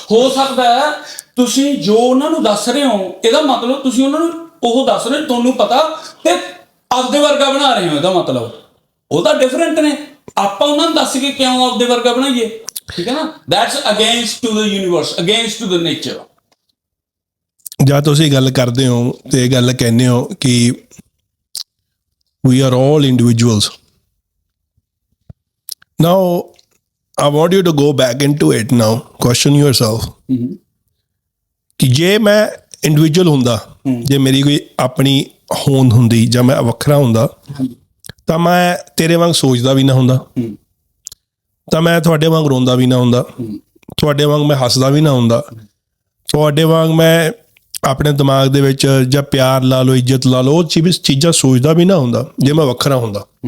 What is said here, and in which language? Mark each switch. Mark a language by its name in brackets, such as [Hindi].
[Punjabi] ਹੋ ਸਕਦਾ ਹੈ ਤੁਸੀਂ ਜੋ ਉਹਨਾਂ ਨੂੰ ਦੱਸ ਰਹੇ ਹੋ, ਇਹਦਾ ਮਤਲਬ ਤੁਸੀਂ ਉਹਨਾਂ ਨੂੰ ਉਹ ਦੱਸ ਰਹੇ, ਤੁਹਾਨੂੰ ਪਤਾ, ਤੇ ਆਪਦੇ ਵਰਗਾ ਬਣਾ ਰਹੇ ਹੋ, ਇਹਦਾ ਮਤਲਬ ਉਹ ਤਾਂ ਡਿਫਰੈਂਟ ਨੇ। ਆਪਾਂ ਉਹਨਾਂ ਨੂੰ ਦੱਸ ਕੇ ਕਿਉਂ ਆਪਦੇ ਵਰਗਾ ਬਣਾਈਏ? ਠੀਕ ਹੈ ਨਾ, [English] That's against to the universe, against to the nature. [Punjabi] ਜਾਂ ਤੁਸੀਂ ਗੱਲ ਕਰਦੇ ਹੋ ਤੇ ਇਹ ਗੱਲ ਕਹਿੰਦੇ ਹੋ ਕਿ [English] we are all individuals. Now, I want you to go back into it now. Question yourself. [Punjabi] ਕਿ ਜੇ ਮੈਂ ਇੰਡੀਵਿਜੂਅਲ ਹੁੰਦਾ, ਜੇ ਮੇਰੀ ਕੋਈ ਆਪਣੀ ਹੋਂਦ ਹੁੰਦੀ, ਜਾਂ ਮੈਂ ਵੱਖਰਾ ਹੁੰਦਾ, ਤਾਂ ਮੈਂ ਤੇਰੇ ਵਾਂਗ ਸੋਚਦਾ ਵੀ ਨਾ ਹੁੰਦਾ, ਤਾਂ ਮੈਂ ਤੁਹਾਡੇ ਵਾਂਗ ਰੋਂਦਾ ਵੀ ਨਾ ਹੁੰਦਾ, ਤੁਹਾਡੇ ਵਾਂਗ ਮੈਂ ਹੱਸਦਾ ਵੀ ਨਾ ਹੁੰਦਾ, ਤੁਹਾਡੇ ਵਾਂਗ ਮੈਂ ਆਪਣੇ ਦਿਮਾਗ ਦੇ ਵਿੱਚ ਜਾਂ ਪਿਆਰ ਲਾ ਲਓ, ਇੱਜ਼ਤ ਲਾ ਲਓ, ਉਹ ਚੀਜ਼ਾਂ ਸੋਚਦਾ ਵੀ ਨਾ ਹੁੰਦਾ ਜੇ ਮੈਂ ਵੱਖਰਾ ਹੁੰਦਾ।